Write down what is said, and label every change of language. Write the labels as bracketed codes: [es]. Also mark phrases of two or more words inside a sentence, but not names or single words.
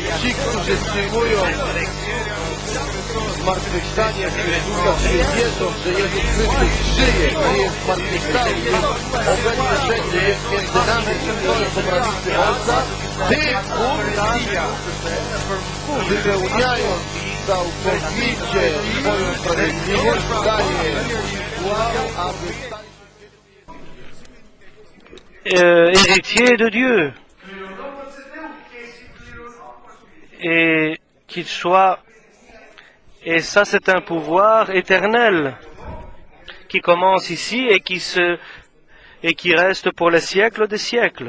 [pl] ci, którzy przyjmują zmartwychwstanie Chrystusa, czyli wierzą, że Jezus Chrystus żyje, nie jest zmartwychwstały, jest obecny wszędzie, jest między nami i stoi po prawicy Ojca, tym Bóg, wypełniając całkowicie swoją sprawiedliwość, daje władzę, aby stali się [fr] héritiers de Dieu. Et qu'il soit, et ça c'est un pouvoir éternel qui commence ici et qui reste pour les siècles des siècles.